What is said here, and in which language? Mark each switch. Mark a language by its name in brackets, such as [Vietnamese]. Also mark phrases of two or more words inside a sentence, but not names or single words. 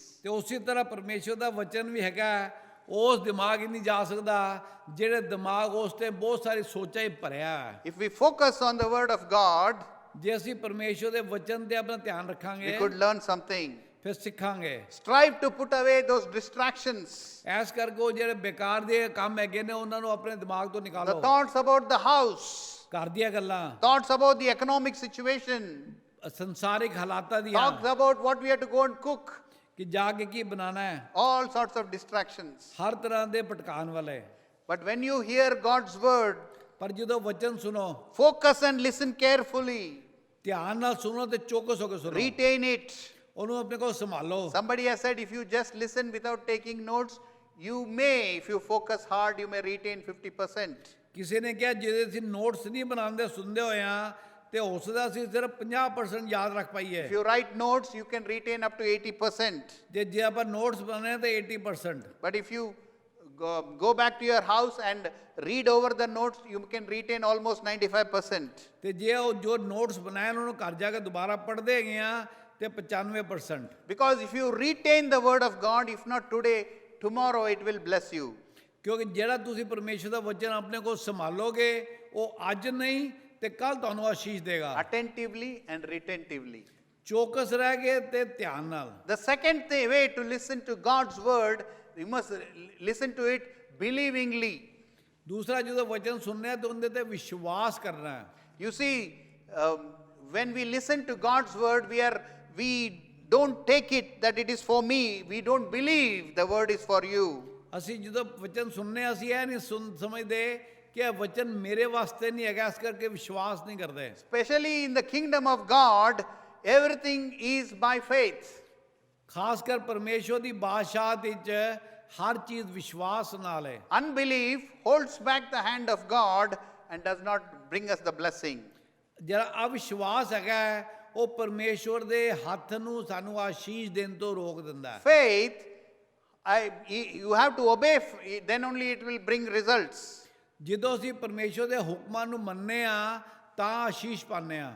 [Punjabi] ਤੇ ਉਸੇ ਤਰ੍ਹਾਂ ਪਰਮੇਸ਼ਰ ਦਾ ਵਚਨ ਵੀ ਹੈਗਾ, ਉਸ ਦਿਮਾਗ ਹੀ ਨਹੀਂ ਜਾ ਸਕਦਾ ਜਿਹੜੇ ਦਿਮਾਗ ਉਸ ਤੇ ਬਹੁਤ ਸਾਰੀ ਸੋਚਾਂ ਹੀ ਭਰਿਆ ਹੈ। [English] If we focus on the word of God, [Punjabi] ਜੇ ਅਸੀਂ ਪਰਮੇਸ਼ਰ ਦੇ ਵਚਨ ਤੇ ਆਪਣਾ ਧਿਆਨ [English] we [Punjabi] ਰੱਖਾਂਗੇ [English] could learn something. [Punjabi] ਫਿਰ ਸਿੱਖਾਂਗੇ। [English] Strive to put away those distractions. [Punjabi] ਐਸ ਕਰਕੇ ਉਹ ਜਿਹੜੇ ਬੇਕਾਰ ਦੇ ਕੰਮ ਹੈਗੇ ਨੇ ਉਹਨਾਂ ਨੂੰ ਆਪਣੇ ਦਿਮਾਗ ਤੋਂ [English] The [Punjabi] ਨਿਕਾਲੋ। [English] thoughts about the house, [Punjabi] ਘਰ ਦੀਆਂ ਗੱਲਾਂ, [English] thoughts about the economic situation, [Punjabi] ਸੰਸਾਰਿਕ ਹਾਲਾਤਾਂ ਦੀਆਂ, [English] thoughts about what we have to go and cook, [Punjabi] ਕਿ ਜਾ ਕੇ ਕੀ ਬਣਾਉਣਾ ਹੈ, [English] all sorts of distractions. [Punjabi] ਹਰ ਤਰ੍ਹਾਂ ਦੇ ਭਟਕਾਉਣ ਵਾਲੇ। [English] But when you hear God's word, [Punjabi] ਪਰ ਜਦੋਂ ਵਚਨ ਸੁਣੋ, [English] focus and listen carefully. [Punjabi] ਧਿਆਨ ਨਾਲ ਸੁਣੋ ਤੇ ਚੌਕਸ ਹੋ ਕੇ ਸੁਣੋ, [English] Retain it. [Punjabi] ਉਹਨੂੰ ਆਪਣੇ ਕੋਲ ਸੰਭਾਲੋ। [English] Somebody has said if you just listen without taking notes, you may, if you focus hard, you may retain 50%. [Punjabi] ਕਿਸੇ ਨੇ ਕਿਹਾ ਜੇ ਅਸੀਂ ਨੋਟਸ ਨਹੀਂ ਬਣਾਉਂਦੇ ਸੁਣਦੇ ਹੋਏ ਆ ਤੇ ਹੋ ਸਕਦਾ ਅਸੀਂ ਸਿਰਫ 50% ਯਾਦ ਰੱਖ ਪਾਈਏ। [English] If you write notes, you can retain up to 80%. [Punjabi] ਜੇ ਆਪਾਂ ਨੋਟਸ ਬਣਾਏ ਤਾਂ 80%। [English] But if you go back to your house and read over the notes, you can retain almost 95%. [Punjabi] ਤੇ ਜੇ ਉਹ ਜੋ ਨੋਟਸ ਬਣਾਏ ਉਹਨਾਂ ਨੂੰ ਘਰ ਜਾ ਕੇ ਦੁਬਾਰਾ ਪੜ੍ਹਦੇ ਹੈਗੇ ਆ ਤੇ 95%। [English] Because if you retain the word of God, if not today, tomorrow it will bless you. [Punjabi] ਕਿਉਂਕਿ ਜਿਹੜਾ ਤੁਸੀਂ ਪਰਮੇਸ਼ਰ ਦਾ ਵਚਨ ਆਪਣੇ ਕੋਲ ਸੰਭਾਲੋਗੇ ਉਹ ਅੱਜ ਨਹੀਂ ਤੇ ਕੱਲ ਤੁਹਾਨੂੰ ਆਸ਼ੀਸ਼ ਦੇਗਾ। [English] Attentively and retentively. [Punjabi] ਚੌਕਸ ਰਹਿ ਕੇ ਤੇ ਧਿਆਨ ਨਾਲ। [English] The second way to listen to God's word, you must listen to it believingly. [Punjabi] ਦੂਸਰਾ ਜਦੋਂ ਵਚਨ ਸੁਣਨਾ ਹੈ ਤਾਂ ਉਹਦੇ ਤੇ ਵਿਸ਼ਵਾਸ ਕਰਨਾ ਹੈ। [English] You see, when we listen to God's word, we don't take it that it is for me. We don't believe the word is for you. [Punjabi] ਅਸੀਂ ਜਦੋਂ ਵਚਨ ਸੁਣਨੇ ਅਸੀਂ ਇਹ ਨਹੀਂ ਸਮਝਦੇ ਕਿ ਇਹ ਵਚਨ ਮੇਰੇ ਵਾਸਤੇ ਨਹੀਂ ਹੈਗਾ, ਇਸ ਕਰਕੇ ਵਿਸ਼ਵਾਸ ਨਹੀਂ ਕਰਦੇ। [English] Especially in the kingdom of God, everything is by faith. [Punjabi] ਖਾਸ ਕਰ ਪਰਮੇਸ਼ਵਰ ਦੀ ਬਾਦਸ਼ਾਹਤ ਵਿੱਚ ਹਰ ਚੀਜ਼ ਵਿਸ਼ਵਾਸ ਨਾਲ ਹੈ। [English] Unbelief holds back the hand of God and does not bring us the blessing. [Punjabi] ਜਿਹੜਾ ਅਵਿਸ਼ਵਾਸ ਹੈਗਾ ਉਹ ਪਰਮੇਸ਼ਵਰ ਦੇ ਹੱਥ ਨੂੰ ਸਾਨੂੰ ਆਸ਼ੀਸ਼ ਦੇਣ ਤੋਂ ਰੋਕ ਦਿੰਦਾ ਹੈ। [English] Faith, you have to obey, then only it will bring results. [Punjabi] ਜਦੋਂ ਅਸੀਂ ਪਰਮੇਸ਼ਵਰ ਦੇ ਹੁਕਮਾਂ ਨੂੰ ਮੰਨਦੇ ਆ ਤਾਂ ਆਸ਼ੀਸ਼ ਪਾਉਂਦੇ ਆ।